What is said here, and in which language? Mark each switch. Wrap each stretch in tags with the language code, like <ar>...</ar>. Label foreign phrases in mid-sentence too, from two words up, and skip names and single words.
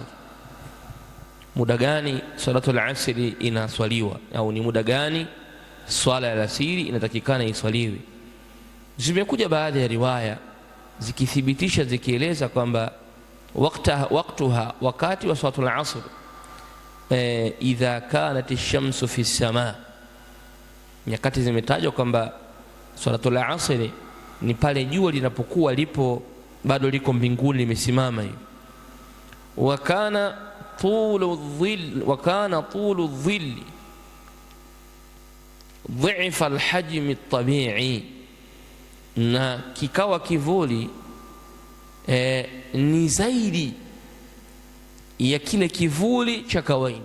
<sw>Muda gani</sw> <ar>صلاة العصر</ar> <sw>inaswaliwa, au ni muda gani swala ya alasiri inatakikana iswaliwe? Zimekuja baadhi ya riwaya zikithibitisha, zikieleza kwamba waqtuha, wakati wa</sw> <ar>صلاة العصر, إذا كانت الشمس في السماء.</ar> <sw>Nyakati zimetajwa kwamba</sw> <ar>صلاة العصر</ar> <sw>ni pale jua linapokuwa lipo bado liko mbinguni limesimama hivi.</sw> <ar>وكان طول الظل ضعف الحجم الطبيعي,</ar> <sw>na kikawa kivuli ni zaidi ya kile kivuli cha kawaida.</sw>